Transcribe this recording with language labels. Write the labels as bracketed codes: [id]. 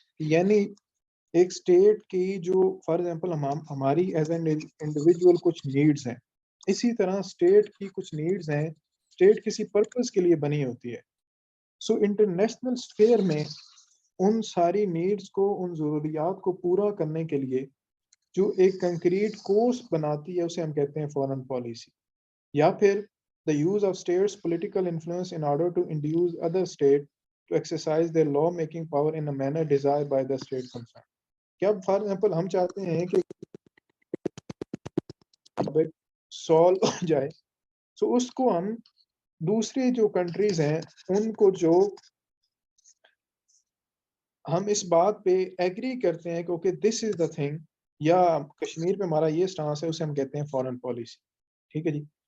[ur] یعنی ایک اسٹیٹ کی جو [en] for example [ur] ہماری [en] as an individual [ur] کچھ نیڈز ہیں, اسی طرح اسٹیٹ کی کچھ نیڈز ہیں. اسٹیٹ کسی پرپز کے لیے بنی ہوتی ہے. سو انٹرنیشنل اسفیئر میں ان ساری نیڈز کو, ان ضروریات کو پورا کرنے کے لیے جو ایک کنکریٹ کورس بناتی ہے اسے ہم کہتے ہیں فارن پالیسی. یا پھر [en] the use of states' political influence in order to induce other states to exercise their law-making power in a manner desired by the state concerned. [ur] کیا [en] for example [ur] ہم چاہتے ہیں کہ سالو ہو جائے, تو اس کو ہم دوسری جو کنٹریز ہیں ان کو جو ہم اس بات پہ ایگری کرتے ہیں کہ [en] okay this is the thing, [ur] یا کشمیر پہ ہمارا یہ سٹانس ہے, اسے ہم کہتے ہیں فارن پالیسی. ٹھیک ہے جی.